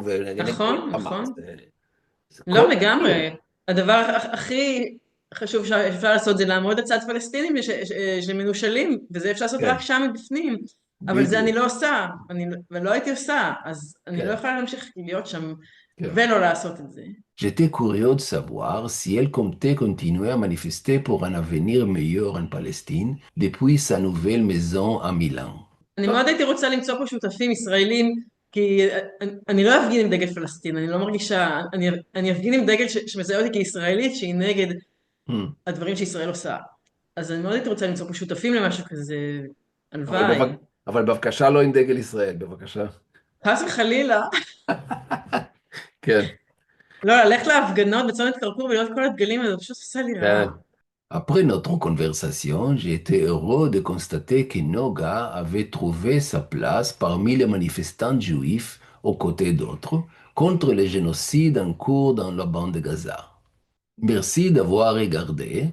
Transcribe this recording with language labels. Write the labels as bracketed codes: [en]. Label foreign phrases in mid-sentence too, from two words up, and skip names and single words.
[he] נכון, נכון. לא, לגמרי. הדבר הכי חשוב שאפשר לעשות זה לעמוד לצד פלסטינים שמנושלים, וזה אפשר לעשות רק שם מבפנים. אבל זה אני לא עושה, ולא הייתי עושה, אז אני לא יכולה להמשיך להיות שם ולא לעשות את זה. [fr] J'étais curieux de savoir si elle comptait continuer à manifester pour un avenir meilleur en Palestine depuis sa nouvelle maison à Milan. [he] אני מאוד הייתי רוצה למצוא פה שותפים ישראלים, כי אני לא אפגין עם דגל פלסטין, אני לא מרגישה, אני אפגין עם דגל שמזהה אותי כישראלית, שהיא נגד הדברים שישראל עושה. אז אני מאוד הייתי רוצה למצוא פה שותפים למשהו כזה, הלוואי. אבל בבקשה לא עם דגל ישראל, בבקשה. חס וחלילה. כן, לא, ללכת להפגנות בצומת כרכור ולראות כל הדגלים, זה פשוט עושה לי רע. כן. [fr] Après notre conversation, j'ai été heureux de constater que Noga avait trouvé sa place parmi les manifestants juifs aux côtés d'autres contre le génocide en cours dans la bande de Gaza. Merci d'avoir regardé.